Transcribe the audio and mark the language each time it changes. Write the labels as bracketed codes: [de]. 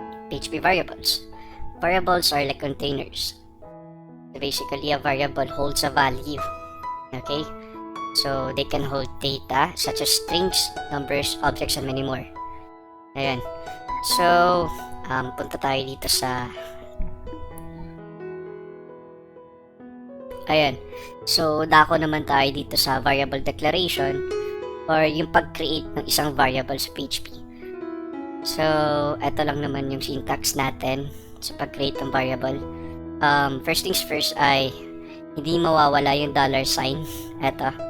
[en] PHP variables. Variables are like containers. So basically, a variable holds a value. Okay? So, they can hold data such as strings, numbers, objects, and many more. Ayan. [tl] So, punta tayo dito sa ayan. So, dako naman tayo dito sa variable declaration or yung pag-create ng isang variable sa PHP. So, eto lang naman yung syntax natin sa pag-create ng variable. [en] First things first [tl] ay hindi mawawala yung $sign. Eto.